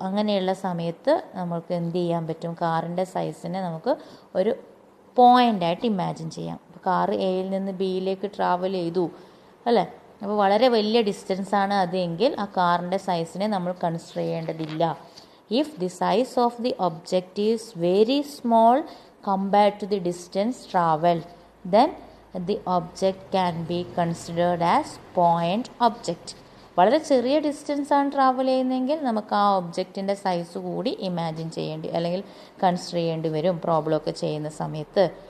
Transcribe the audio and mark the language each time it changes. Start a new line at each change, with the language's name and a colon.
Malayalam: അങ്ങനെയുള്ള സമയത്ത് നമുക്ക് എന്ത് ചെയ്യാൻ പറ്റും? കാറിൻ്റെ സൈസിനെ നമുക്ക് ഒരു പോയിൻ്റായിട്ട് ഇമാജിൻ ചെയ്യാം. അപ്പോൾ കാറ് എയിൽ നിന്ന് ബിയിലേക്ക് ട്രാവൽ ചെയ്തു അല്ലേ. അപ്പോൾ വളരെ വലിയ ഡിസ്റ്റൻസാണ് അതെങ്കിൽ ആ കാറിൻ്റെ സൈസിനെ നമ്മൾ കൺസിഡർ ചെയ്യേണ്ടതില്ല.
English: If the size of the object is very small, compared to the distance traveled, then the object can be considered as point object.
Malayalam: വളരെ ചെറിയ ഡിസ്റ്റൻസ് ആണ് ട്രാവൽ ചെയ്യുന്നതെങ്കിൽ നമുക്ക് ആ ഒബ്ജക്റ്റിൻ്റെ സൈസ് കൂടി ഇമാജിൻ ചെയ്യേണ്ടി അല്ലെങ്കിൽ കൺസിഡർ ചെയ്യേണ്ടി വരും പ്രോബ്ലമൊക്കെ ചെയ്യുന്ന സമയത്ത്.